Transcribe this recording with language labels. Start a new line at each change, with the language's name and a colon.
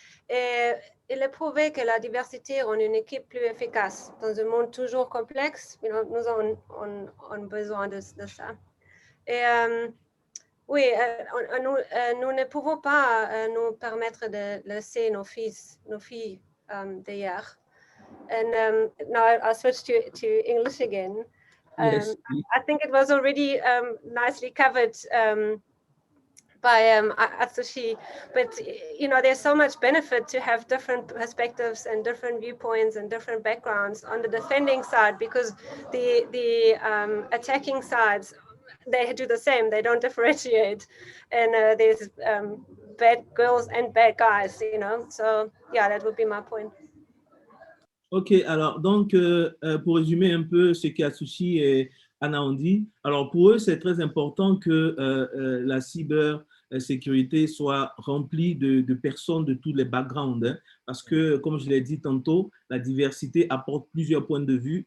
French: Et il est prouvé que la diversité rend une équipe plus efficace. Dans un monde toujours complexe, nous avons besoin de ça. Et oui, nous ne pouvons pas nous permettre de laisser nos filles derrière.
English: And now I'll switch to English again. Yes. I think it was already nicely covered by Atsushi, but there's so much benefit to have different perspectives and different viewpoints and different backgrounds on the defending side, because the attacking sides, they do the same, they don't differentiate, and there's bad girls and bad guys, so yeah, that would be my point.
French: OK, alors donc pour résumer un peu ce qu'Atsushi et Anna ont dit, alors pour eux, c'est très important que la cybersécurité soit remplie de personnes de tous les backgrounds, hein, parce que, comme je l'ai dit tantôt, la diversité apporte plusieurs points de vue.